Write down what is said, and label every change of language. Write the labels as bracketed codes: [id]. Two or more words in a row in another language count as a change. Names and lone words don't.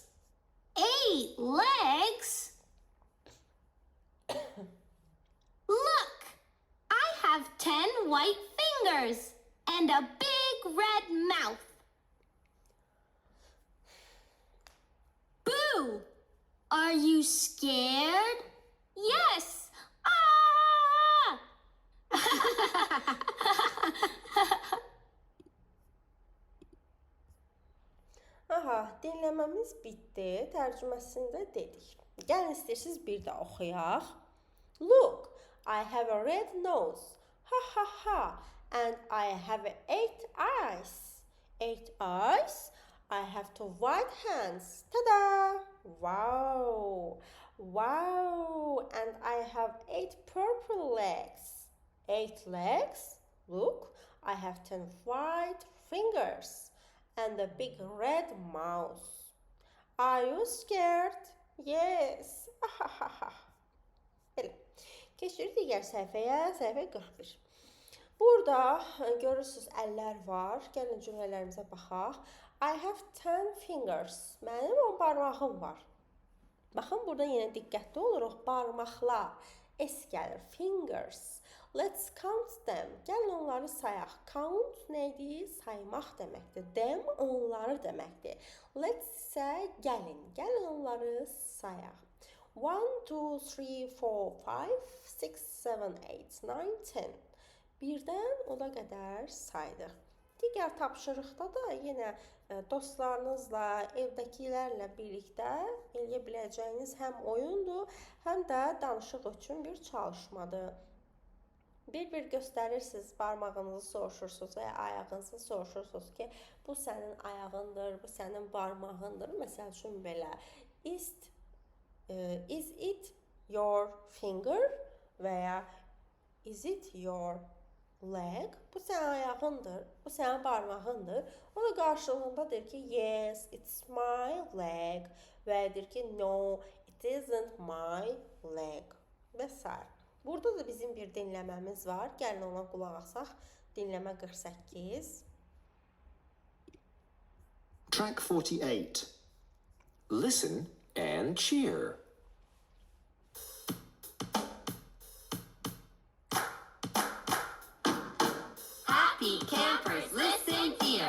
[en] 8 legs? Look! I have 10 white fingers and a big red mouth. Boo! Are you scared? Yes! Ah! [az] Aha, dinləməmiz bitdi. Tərcüməsini də dedik. Gəlin istəyirsiniz bir də oxuyaq. [en] Look, I have a red nose. Ha ha ha. And I have 8 eyes. 8 eyes. I have 2 white hands. Ta-da! Wow! Wow! And I have 8 purple legs. 8 legs. Look, I have 10 white fingers and a big red mouth. Are you scared? Yes. [az] Belə. Keçirik digər səhifəyə, səhifə 41. Burada görürsünüz əllər var. Gəlin cümlələrimizə baxaq. [en] I have 10 fingers. [az] Mənim 10 barmağım var. Baxın, burada yenə diqqətli oluruq. Barmaqlar. S gəlir. [en] Fingers. Let's count them. [az] Gəlin onları sayaq. Count neydi? Saymaq deməkdir. Them onları deməkdir. Let's isə gəlin. Gəlin onları sayaq. 1, 2, 3, 4, 5, 6, 7, 8, 9, 10. Birdən ona qədər saydıq. Digər tapşırıqda da yenə dostlarınızla, evdəkilərlə birlikdə eləyə biləcəyiniz həm oyundur, həm də danışıq üçün bir çalışmadır. Bir-bir göstərirsiniz, barmağınızı soruşursunuz və ya ayağınızı soruşursunuz ki, bu sənin ayağındır, bu sənin barmağındır. Məsəl üçün belə, [en] is it your finger [az] və ya [en] is it your leg? [az] Bu sənin ayağındır, bu sənin barmağındır. O da qarşılığında deyir ki, [en] yes, it's my leg [az] və ya deyir ki, [en] no, it isn't my leg [az] və s. Burada da bizim bir dinləməmiz var. Gəlin ona qulaq asaq. Dinləmə 48. [en] Track 48. Listen and cheer. Happy campers, listen here.